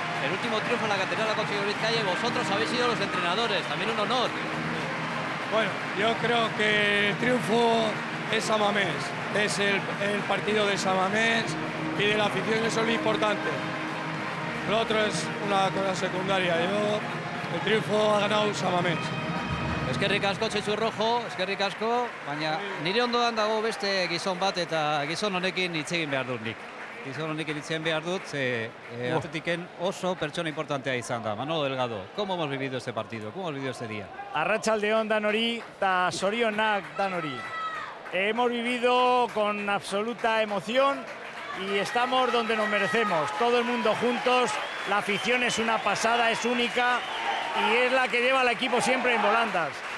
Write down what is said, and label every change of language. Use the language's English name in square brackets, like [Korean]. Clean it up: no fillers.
[Spanish] El último triunfo en la Catedral ha conseguido Vizcaya y vosotros habéis sido los entrenadores, también un honor. Bueno, yo creo que el triunfo es San Mamés, es el partido de San Mamés y de la afición, eso es lo importante. Lo otro es una cosa secundaria. El triunfo ha ganado San Mamés. [Basque] Eskerrik asko Txetxu Rojo, eskerrik asko, baina nire ondoan dago beste gizon bat eta gizon honekin hitz egin behar dut nik. Gizon honekin hitz egin behar dut, Atletiken oso pertsona importantea izan da. [Spanish] Manolo Delgado, ¿cómo hemos vivido este partido? ¿Cómo hemos vivido este día? [Basque] Arratsaldeon danori eta zorionak danori. [Spanish] Hemos vivido con absoluta emoción y estamos donde nos merecemos. Todo el mundo juntos, la afición es una pasada, es única y es la que lleva al equipo siempre en volandas.